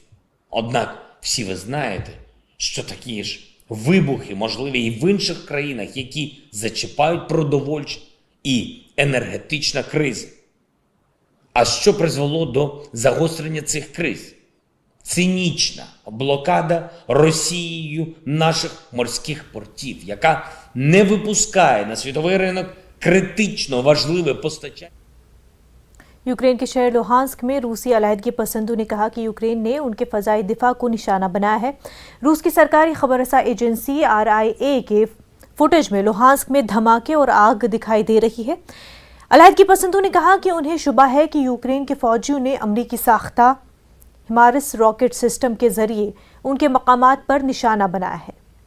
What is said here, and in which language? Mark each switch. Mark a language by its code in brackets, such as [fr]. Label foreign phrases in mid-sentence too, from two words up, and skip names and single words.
[uk] Однак всі ви знаєте, що такі ж вибухи можливі і в інших країнах, які зачіпають продовольчі і енергетична криза. А що призвело до загострення цих криз? Цинічна блокада Росією наших морських портів, яка не випускає на світовий ринок критично важливе постачання. [ur] یوکرین کے شہر لوہانسک میں روسی علیحدگی پسندوں نے کہا کہ یوکرین نے ان کے فضائی دفاع کو نشانہ بنایا ہے. روس کی سرکاری خبررساں ایجنسی RIA کے فوٹیج میں لوہانسک میں دھماکے اور آگ دکھائی دے رہی ہے. علیحدگی پسندوں نے کہا کہ انہیں شبہ ہے کہ یوکرین کے فوجیوں نے امریکی ساختہ ہیمارس [en] rocket system [ur] کے ذریعے ان کے مقامات پر نشانہ بنایا ہے.